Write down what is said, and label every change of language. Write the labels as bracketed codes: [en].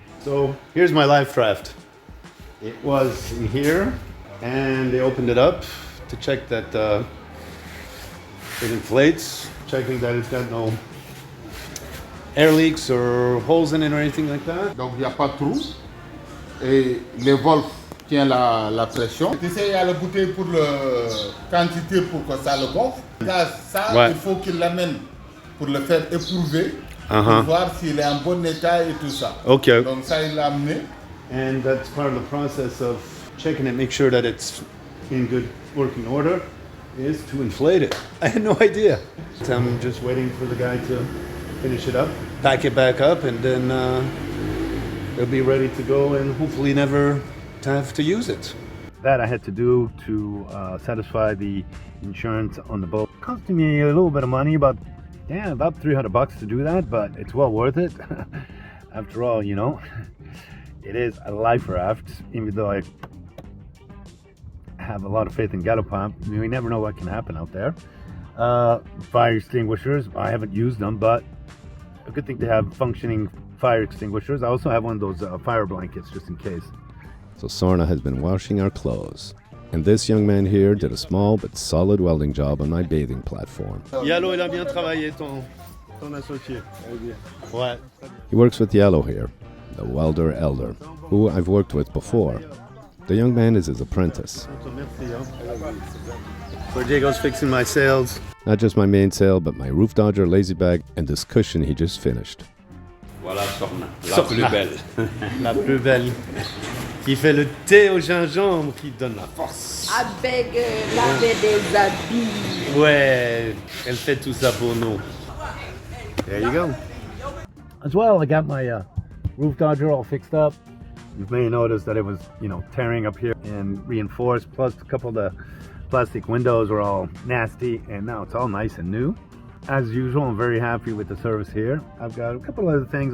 [en] So here's my life raft. It was in here, and they opened it up to check that it inflates, checking that it's got no air leaks or holes in it or anything like that. [fr] Donc il n'y a pas de trou. Et les volts tiennent la pression. Tu sais, il y a la bouteille pour la quantité pour que ça le gonfle. Ça, ouais. Il faut qu'il l'amène pour le faire éprouver, pour voir s'il est en bon état et tout ça. [en] Okay. [fr] Donc ça, il l'a amené. [en] And that's part of the process of checking it, make sure that it's in good working order, is to inflate it. I had no idea. So I'm just waiting for the guy to finish it up, pack it back up, and then it'll be ready to go and hopefully never have to use it. That I had to do to satisfy the insurance on the boat. It cost me a little bit of money, about $300 to do that, but it's well worth it. After all, it is a life raft, even though I have a lot of faith in Galopin. I mean, we never know what can happen out there. Fire extinguishers, I haven't used them, but a good thing to have functioning fire extinguishers. I also have one of those fire blankets just in case. So Sorna has been washing our clothes. And this young man here did a small but solid welding job on my bathing platform. [fr] Yellow, il a bien travaillé, ton associé. Ouais. [en] He works with Yellow here, the welder elder, who I've worked with before. The young man is his apprentice. Where Diego's fixing my sails. Not just my mainsail, but my roof dodger, lazy bag, and this cushion he just finished. [fr] Voilà Sorna, la plus belle. La plus belle. Qui fait le thé au gingembre, qui donne la force. Avec laver des habits. Ouais, elle fait tout ça pour nous. [en] There you go. As well, I got my roof dodger all fixed up. You may notice that it was, tearing up here and reinforced, plus a couple of the plastic windows were all nasty, and now it's all nice and new. As usual, I'm very happy with the service here. I've got a couple of other things.